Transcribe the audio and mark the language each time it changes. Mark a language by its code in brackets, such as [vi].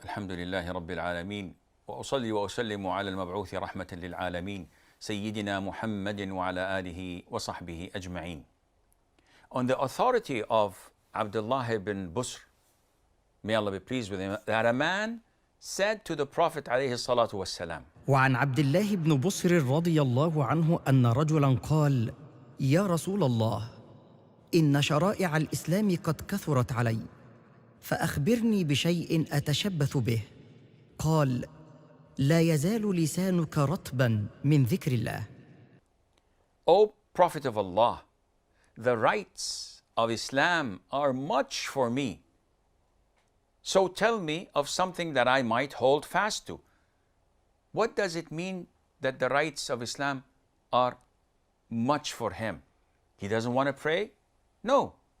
[ar] الحمد لله رب العالمين، وأصلي وأسلم على المبعوث رحمة للعالمين سيدنا محمد وعلى آله وصحبه أجمعين. [en] On the authority of Abdullah ibn Busr, may Allah be pleased with him, that a man said to the Prophet [ar] عليه الصلاة والسلام. وعن عبد الله بن بصر رضي الله عنه أن رجلاً قال: يا رسول الله، إن شرائع الإسلام قد كثرت علي، فأخبرني بشيء أتشبث به. قال: لا يزال لسانك رطباً من ذكر الله. [en] O Prophet of Allah, the rights of Islam are much for me. So tell me of something that I might hold fast to. What does it mean that the rights of Islam are much for him? He doesn't want to pray? No.